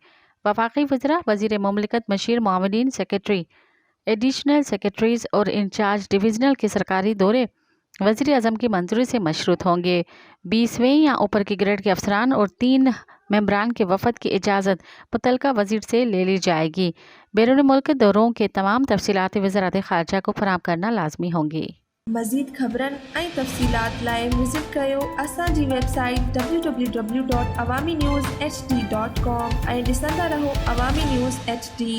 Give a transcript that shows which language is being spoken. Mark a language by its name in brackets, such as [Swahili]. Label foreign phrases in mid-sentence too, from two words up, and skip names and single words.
[Urdu] وفاقی وزراء، وزیر مملکت، مشیر، معاونین، سیکریٹری، ایڈیشنل سیکریٹریز اور انچارج ڈویژنل کے سرکاری دورے وزیر اعظم کی منظوری سے مشروط ہوں گے۔ 20ویں یا اوپر کے گریڈ کے افسران اور 3 ممبران کے وفد کی اجازت متعلقہ وزیر سے لے لی جائے گی۔ بیرون ملک دوروں کے تمام تفصیلات وزارت خارجہ کو فراہم کرنا لازمی ہوں گی۔ [Sindhi] مزید خبرن ऐं तफ़सीलात लाइ विज़िट कयो असांजी वेबसाइट www.awamiNewsHD.com ऐं ॾिसंदा रहो अवामी न्यूज़ HD।